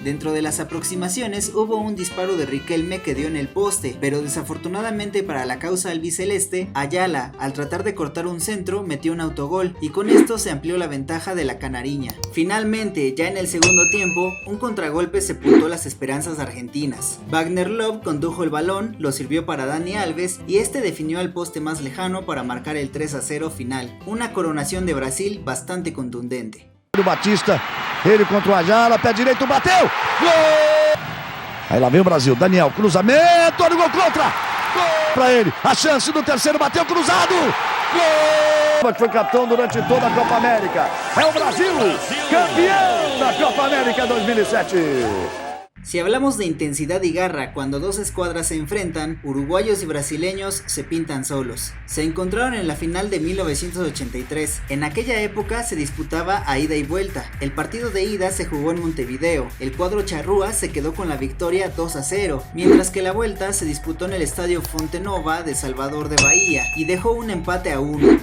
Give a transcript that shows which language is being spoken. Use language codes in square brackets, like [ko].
[es] Dentro de las aproximaciones hubo un disparo de Riquelme que dio en el poste, pero desafortunadamente para la causa albiceleste, Ayala, al tratar de cortar un centro, metió un autogol y con esto se amplió la ventaja de la canariña. Finalmente, ya en el segundo tiempo, un contragolpe sepultó las esperanzas argentinas. Wagner Love condujo el balón, lo sirvió para Dani Alves y este definió al poste más lejano para marcar el 3-0 final. Una coronación de Brasil bastante contundente. [pt] Batista, ele contra o Ayala, pé direito, bateu! Gol! Aí lá vem o Brasil, Daniel, cruzamento, olha o gol contra! Gol pra ele, a chance do terceiro, bateu cruzado! Gol! Foi capitão durante toda a Copa América. É o Brasil, campeão da Copa América 2007. [es] Si hablamos de intensidad y garra cuando dos escuadras se enfrentan, uruguayos y brasileños se pintan solos. Se encontraron en la final de 1983. En aquella época se disputaba a ida y vuelta. El partido de ida se jugó en Montevideo. El cuadro charrúa se quedó con la victoria 2-0, mientras que la vuelta se disputó en el estadio Fonte Nova de Salvador de Bahía y dejó un empate a 1.